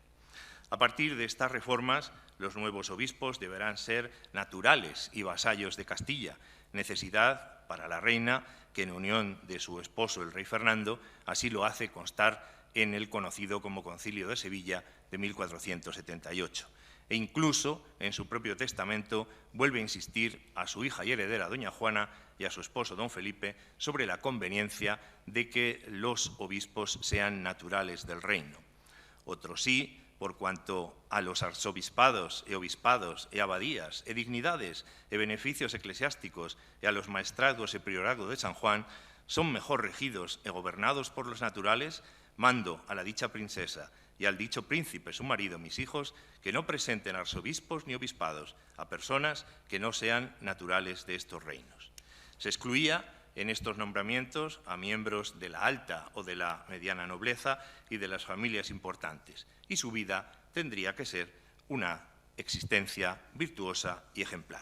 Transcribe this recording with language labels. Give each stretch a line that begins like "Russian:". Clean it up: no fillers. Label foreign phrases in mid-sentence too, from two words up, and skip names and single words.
Spanish: A partir de estas reformas, los nuevos obispos deberán ser naturales y vasallos de Castilla, necesidad para la reina que en unión de su esposo el rey Fernando así lo hace constar en el conocido como Concilio de Sevilla de 1478. E incluso en su propio testamento vuelve a insistir a su hija y heredera doña Juana y a su esposo don Felipe sobre la conveniencia de que los obispos sean naturales del reino. Otros sí, por cuanto a los arzobispados e obispados e abadías e dignidades e beneficios eclesiásticos e a los maestrados e priorado de San Juan son mejor regidos e gobernados por los naturales, mando a la dicha princesa y al dicho príncipe, su marido, mis hijos, que no presenten arzobispos ni obispados a personas que no sean naturales de estos reinos. Se excluía en estos nombramientos a miembros de la alta o de la mediana nobleza y de las familias importantes, y su vida tendría que ser una existencia virtuosa y ejemplar.